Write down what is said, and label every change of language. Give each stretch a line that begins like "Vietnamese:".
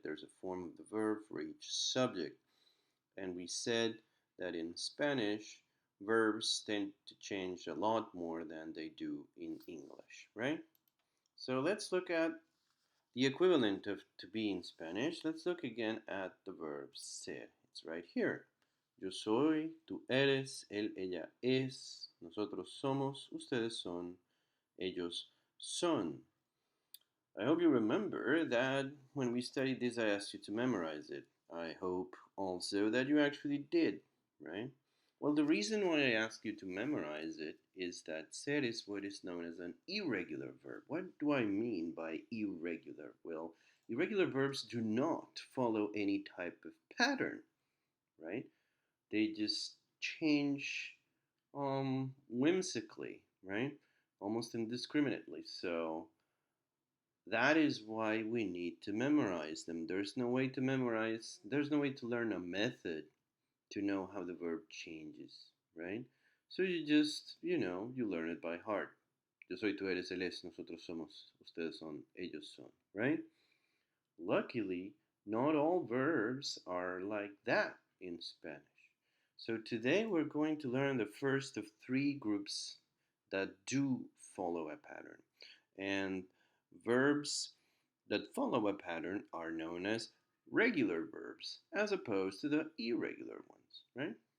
English: There's a form of the verb for each subject. And we said that in Spanish, verbs tend to change a lot more than they do in English, right? So let's look at the equivalent of to be in Spanish. Let's look again at the verb ser. It's right here.
Spanish: Yo soy, tú eres, él, ella es, nosotros somos, ustedes son, ellos son.
English: I hope you remember that when we studied this, I asked you to memorize it. I hope also that you actually did, right? Well, the reason why I ask you to memorize it is that ser is what is known as an irregular verb. What do I mean by irregular? Well, irregular verbs do not follow any type of pattern, right? They just change whimsically, right? Almost indiscriminately. So that is why we need to memorize them. There's no way to memorize, there's no way to learn a method to know how the verb changes, right? So you just, you learn it by heart.
Spanish: Yo soy, tú eres, él es, nosotros somos, ustedes son, ellos son, right?
English: Luckily, not all verbs are like that in Spanish. So today we're going to learn the first of three groups that do follow a pattern. And verbs that follow a pattern are known as regular verbs as opposed to the irregular ones, right?